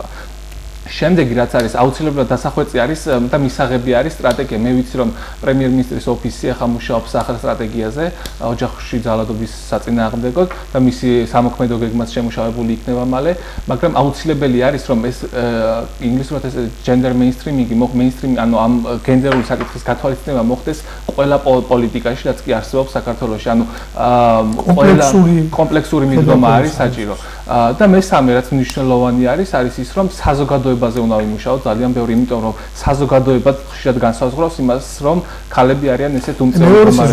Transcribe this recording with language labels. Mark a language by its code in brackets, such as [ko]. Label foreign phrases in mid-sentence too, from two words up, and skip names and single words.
[ka] შემდეგი რაც არის აუცილებლად დასახვეწი არის და მისაღები არის სტრატეგია. მე ვიცი რომ პრემიერ-მინისტრის ოფისი ახლა მუშაობს ახალ სტრატეგიაზე ოჯახში ძალადობის საწინააღმდეგოდ და მისი სამოქმედო გეგმაც შემუშავებული იქნება მალე, მაგრამ აუცილებელი არის რომ ეს ინგლისურად ეს [en] gender mainstreaming, mainstream, [ka] ანუ ამ გენდერული საკითხის გათვალისწინება მოხდეს ყველა პოლიტიკაში, რაც კი არსებობს საქართველოში. ანუ კომპლექსური მიდგომა არის საჭირო. და მესამე რაც მნიშვნელოვანი არის ის რომ საზოგადოებაზე უნდა ვიმუშაოთ ძალიან ბევრი, იმიტომ რომ საზოგადოება ხშირად განსაზღვრავს იმას, რომ ქალები არიან ესეთ უმწევი მდგომარეობაში.